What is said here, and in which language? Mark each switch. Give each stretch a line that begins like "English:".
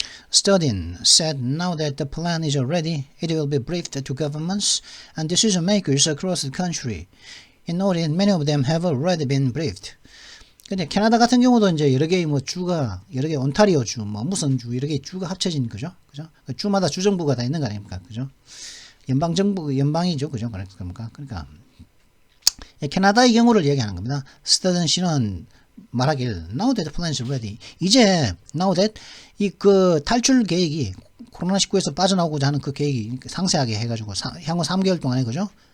English: Studin said now that the plan is ready, it will be briefed to governments and decision makers across the country. In order, many of them have already been briefed.
Korean: 근데 캐나다 같은 경우도 이제 여러 개의 여러 개 온타리오 주, 무슨 주, 여러 개의 주가 합쳐진 거죠. 그죠? 주마다 주정부가 다 있는 거 아닙니까? 그죠? 연방이죠. 그죠? 그러니까 캐나다의 경우를 얘기하는 겁니다. 스타든 씨는 말하길
English: now that plan is ready.
Korean: 이제 now that 이 그 탈출 계획이 코로나19에서 빠져나오고자 하는 그 계획이 상세하게 해가지고 향후 3개월 동안에 그죠?